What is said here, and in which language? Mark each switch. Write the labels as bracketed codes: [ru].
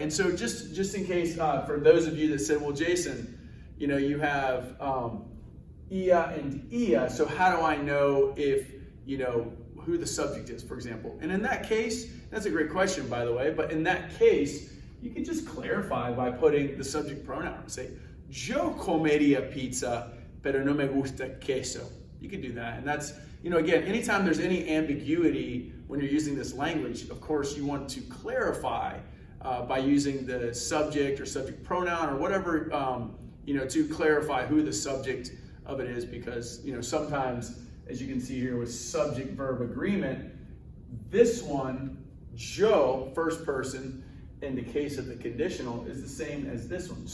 [en] And so just in case, for those of you that said, well, Jason, you know, you have ia and ia, so how do I know if, you know, who the subject is, for example? And in that case, that's a great question, by the way, but in that case, you can just clarify by putting the subject pronoun. [es] Say, yo comería pizza, pero no me gusta queso. [en] You can do that, and that's, you know, again, anytime there's any ambiguity when you're using this language, of course, you want to clarify by using the subject or subject pronoun or whatever, you know, to clarify who the subject of it is, because, you know, sometimes, as you can see here with subject-verb agreement, this one, yo, first person, in the case of the conditional, is the same as this one.